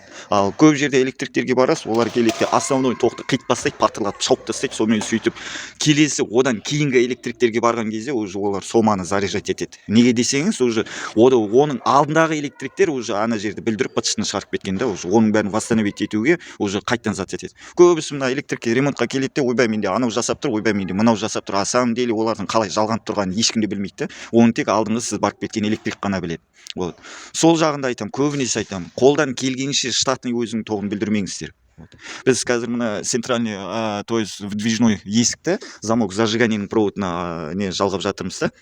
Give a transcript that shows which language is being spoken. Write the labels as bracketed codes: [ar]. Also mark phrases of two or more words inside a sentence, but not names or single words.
[kk] Ал көп жерде электриктерге барасыз, олар келеді, основной тоқты қиып тастайды, патырлатып шауып тастайды, сонымен сөйтіп келесі одан кейінгі электриктерге барған кезде уже олар соманы заряжать етеді. Неге десеңіз, уже оның алдындағы электриктер уже ана жерді білдіріп бытышын шығарып кеткен, уже оның бәрін восстановить етуге уже қайтадан зат етеді. Көбісі мына электрикке ремонтқа келеді, ойбай менде анау жасап тұр, ойбай менде мынау жасап тұр. [ru] А самом деле [kk] олардың қалай жалғанып тұрғанын ешкім де білмейді. Оны тек алдыңғы сіз барып кеткен электрик қана біледі. Сол жағында айтам, көбінесе айтам, қолдан келгенше штатный өзінің тоғын білдірмеңіздер. Біз қазір мына [ru] центральный, то есть вдвижной [kk] есікті [ru] замок зажиганиенің [kk] проводына жалғап жатырмыз да.